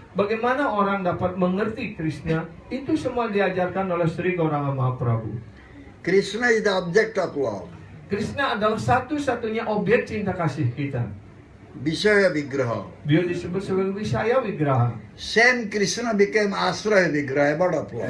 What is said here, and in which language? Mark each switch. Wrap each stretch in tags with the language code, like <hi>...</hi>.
<id>Bagaimana orang dapat mengerti Krishna? Itu semua diajarkan oleh Sri Gauranga Mahaprabhu.</id> <en>Krishna is the object of love.</en> <id>Krishna adalah satu-satunya objek cinta kasih kita.</id> <sa>Vishaya Vigraha.</sa> <id>Dia disebut sebagai Vishaya Vigraha.</id> <en>Same Krishna became Asraya Vigraha, abode of love.</en>